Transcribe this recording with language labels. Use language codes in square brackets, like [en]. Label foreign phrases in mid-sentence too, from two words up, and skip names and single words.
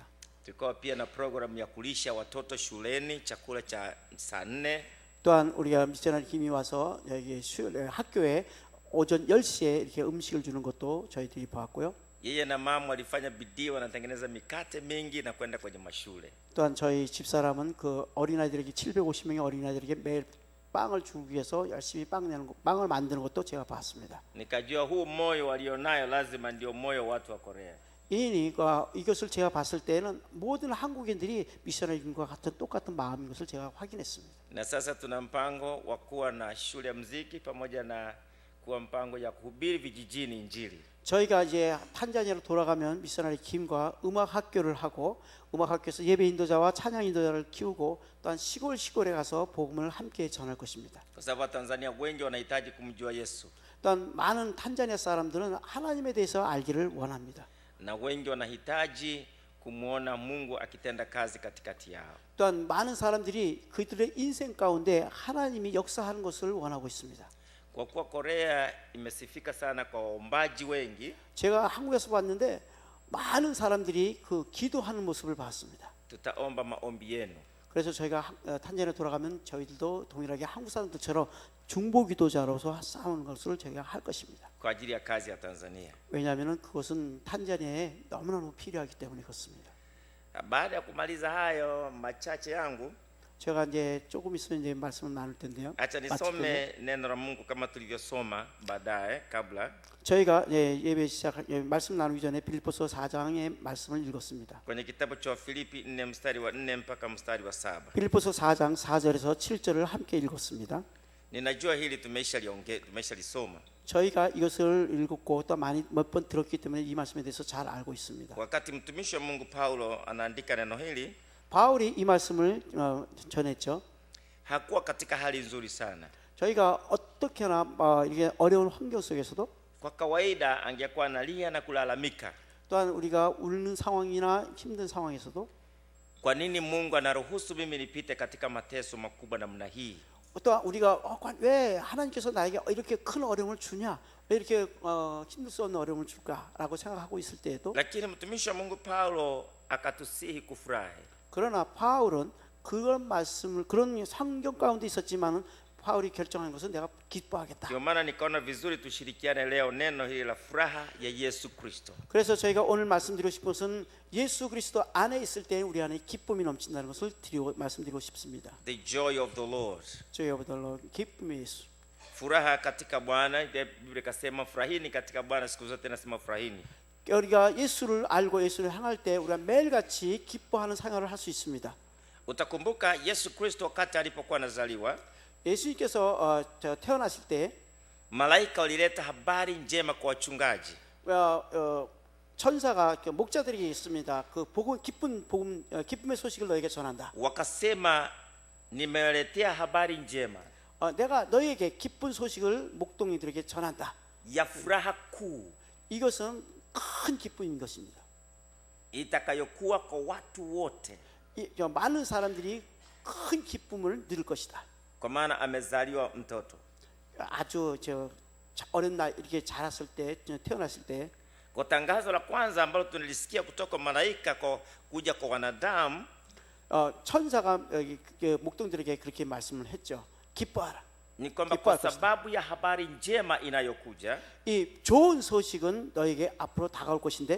[sw] Tulikuwa pia na programu ya kulisha watoto shuleni chakula cha saa 4. [ko] 또한 우리가 미셔너리 킴이 와서 여기 학교에 오전 10시에 이렇게 음식을 주는 것도 저희들이 보았고요. [sw] Yeye na mama walifanya bidii, wanatengeneza mikate mingi na kwenda kwenye mashule. [ko] 또한 저희 집사람은 그 어린아이들에게 750명의 어린아이들에게 매일 빵을 주기 위해서 열심히 빵을 만드는 것도 제가 봤습니다. [sw] Nikajua huu moyo walionayo lazima ndio moyo watu wa Korea. [ko] 이것을 제가 봤을 때는 모든 한국인들이 미셔너리과 같은 똑같은 마음인 것을 제가 확인했습니다. [sw] Na sasa tuna mpango wa kuwa na shule ya muziki pamoja na kuwa mpango ya kuhubiri vijijini injili. [ko] 저희가 이제 탄자니아로 돌아가면 미셔너리 킴과 음악 학교를 하고 음악 학교에서 예배 인도자와 찬양 인도자를 키우고 또한 시골에 가서 복음을 함께 전할 것입니다. [sw] Kwa sababu Watanzania wengi wanahitaji kumjua Yesu [ko] 또한 많은 탄자니아 사람들은 하나님에 대해서 알기를 원합니다. [sw] na wengi wanahitaji kumwona Mungu akitenda kazi katikati yao. [ko] 또한 많은 사람들이 그들의 인생 가운데 하나님이 역사하는 것을 원하고 있습니다. [sw] Kwa kuwa Korea imesifika sana kwa waombaji wengi, [ko] 제가 한국에서 봤는데 많은 사람들이 그 기도하는 모습을 봤습니다. [sw] tutaomba maombi yenu. [ko] 그래서 저희가 탄자니아 돌아가면 저희들도 동일하게 한국 사람들처럼 중보 기도자로서 싸우는 것을 저희가 할 것입니다. [sw] kwa ajili ya kazi ya Tanzania. [ko] 왜냐하면 그것은 탄자니아에 너무너무 필요하기 때문에 그렇습니다. [sw] Baada ya kumaliza hayo machache yangu, [ko] 제가 이제 조금 있으면 이제 말씀을 나눌 텐데요. [sw] acha nisome neno la Mungu kama tulivyosoma baadaye kabla [ko] 저희가 예배 말씀 나누기 전에 빌립보서 4장의 말씀을 읽었습니다. [sw] kwenye kitabu cha Filipi 4 mstari wa 4 mpaka mstari wa 7. [ko] 빌립보서 4장 4절에서 7절을 함께 읽었습니다. [sw] Ninajua hili tumeshalisoma. [ko] 저희가 이것을 읽었고 또 몇 번 들었기 때문에 이 말씀에 대해서 잘 알고 있습니다. [sw] Wakati mtumishi wa Mungu Paulo anaandika neno hili, [ko] 바울이 이 말씀을 전했죠. [sw] hakuwa katika hali nzuri sana. [ko] 저희가 어떻게나 이게 어려운 환경 속에서도 [sw] Kwa kawaida angekuwa analia na kulalamika, [ko] 또한 우리가 울는 상황이나 힘든 상황에서도 [sw] kwa nini Mungu anaruhusu mimi nipite katika mateso makubwa namna hii? [ko] 또 우리가 왜 하나님께서 나에게 이렇게 큰 어려움을 주냐, 왜 이렇게 힘들 수 없는 어려움을 줄까라고 생각하고 있을 때에도 [sw] Lakini mtumishi wa Mungu Paulo akatusihi kufurahi. [ko] 그러나 바울은 그런 말씀을 그런 환경 가운데 있었지만은 바울이 결정한 것은 내가 기뻐하겠다. [sw] Ndio maana nikaona vizuri tushirikiane leo neno hili la furaha ya Yesu Kristo. [ko] 그래서 저희가 오늘 말씀드리고 싶은 것은 예수 그리스도 안에 있을 때 우리 안에 기쁨이 넘친다는 것을 말씀드리고 싶습니다. [en] The joy of the Lord. Joy of the Lord, [ko] 기쁨의 예수. [sw] Furaha katika Bwana, Biblia ikasema furahini katika Bwana siku zote, nasema furahini. [ko] 우리가 예수를 알고 예수를 향할 때 우리가 매일같이 기뻐하는 생활을 할 수 있습니다. [sw] Utakumbuka Yesu Kristo wakati alipokuwa anazaliwa, [ko] 예수님께서 태어나실 때 [sw] malaika walileta habari njema kwa wachungaji. [ko] 천사가 목자들에게 있습니다. 그 복음, 기쁨의 소식을 너에게 전한다. [sw] Wakasema, nimewaletea habari njema [ko] 내가 너에게 기쁜 소식을 목동이들에게 전한다. [sw] ya furaha kuu [ko] 이것은 큰 기쁨인 것입니다. [sw] itakayokuwa kwa watu wote, [ko] 많은 사람들이 큰 기쁨을 누릴 것이다. [sw] kwa maana amezaliwa mtoto. [ko] 아주 어린 날 이렇게 자랐을 때, 태어났을 때, [sw] Kwa tangazo la kwanza ambalo tunalisikia kutoka malaika kwa kuja kwa wanadamu, [ko] 천사가 목동들에게 그렇게 말씀을 했죠. 기뻐하라. [sw] ni kwamba kwa sababu ya habari njema inayokuja [ko] 이 좋은 소식은 너에게 앞으로 다가올 것인데,